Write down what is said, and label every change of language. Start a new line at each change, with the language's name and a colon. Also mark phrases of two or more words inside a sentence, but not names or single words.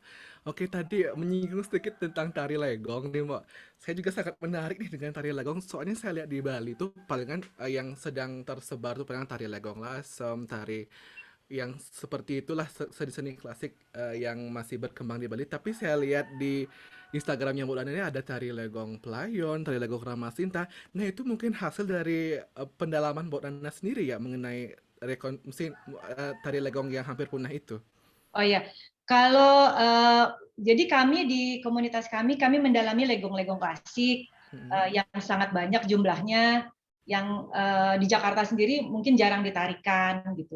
Indonesian: Oke, tadi menyinggung sedikit tentang tari legong nih, Mbak. Saya juga sangat menarik nih dengan tari legong. Soalnya saya lihat di Bali tuh palingan yang sedang tersebar tuh palingan tari legong lasem, tari yang seperti itulah seni-seni klasik yang masih berkembang di Bali. Tapi saya lihat di Instagramnya Mbak Lana ini ada tari legong Pelayon, tari legong Ramasinta. Nah, itu mungkin hasil dari pendalaman Mbak Lana sendiri ya mengenai tari legong yang hampir punah itu. Oh ya, kalau jadi kami di komunitas kami mendalami legong-legong klasik yang sangat banyak jumlahnya, yang di Jakarta sendiri mungkin jarang ditarikan gitu.